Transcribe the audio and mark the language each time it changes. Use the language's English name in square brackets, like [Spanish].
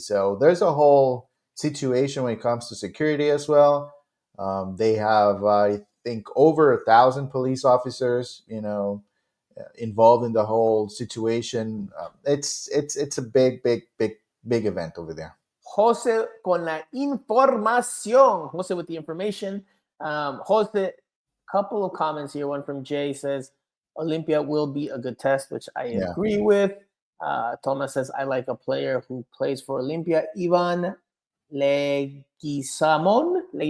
[English] So there's a whole situation when it comes to security as well. They have, I think, over 1,000 police officers. Involved in the whole situation. It's a big event over there. [Spanish] Jose con la información. [English] Jose with the information. Jose, couple of comments here. One from Jay says, Olimpia will be a good test, which I agree with. Thomas says, I like a player who plays for Olimpia, Ivan Leguizamon.